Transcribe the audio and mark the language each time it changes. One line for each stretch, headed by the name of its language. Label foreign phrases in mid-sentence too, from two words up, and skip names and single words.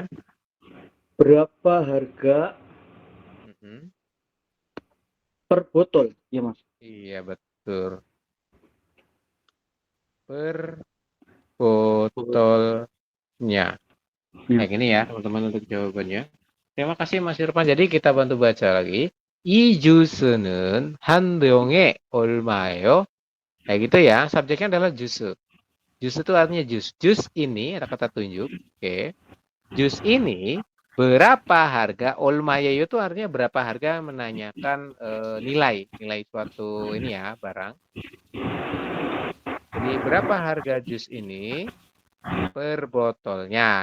Indonesian: Berapa harga per botol? Ya Mas. Iya betul. Per botolnya. Kayak gini ya teman-teman untuk jawabannya. Terima kasih Mas Irfan. Jadi kita bantu baca lagi.
Korean: 이 주스는 한 병에 얼마예요?
Indonesian: Kayak gitu ya. Subjeknya adalah jusu. Jus itu artinya jus. Jus ini ada kata tunjuk. Oke. Jus ini berapa harga? Olmayeyo itu artinya berapa harga, menanyakan nilai suatu ini ya, barang. Jadi berapa harga jus ini per botolnya?